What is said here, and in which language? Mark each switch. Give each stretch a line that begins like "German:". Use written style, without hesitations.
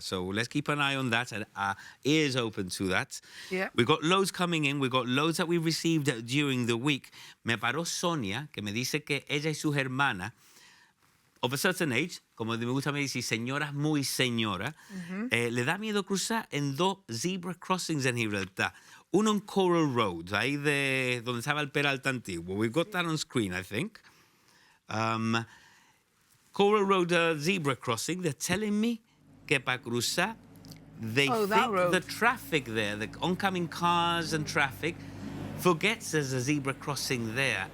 English: So let's keep an eye on that and our ears open to that. Yeah. We've got loads coming in. We've got loads that we received during the week.
Spanish: Me paró Sonia, que me dice que ella y su hermana,
English: of a certain age,
Spanish: como me gusta me decir, señoras muy señora, le da miedo cruzar en dos zebra crossings en Gibraltar. Uno en Coral Road, ahí de donde estaba el Peralta antiguo.
English: We've got that on screen, I think. Coral Road zebra crossing, they're telling me
Spanish: que para cruzar,
English: they Oh, that think road. the traffic there, the oncoming cars and traffic, forgets there's a zebra crossing there.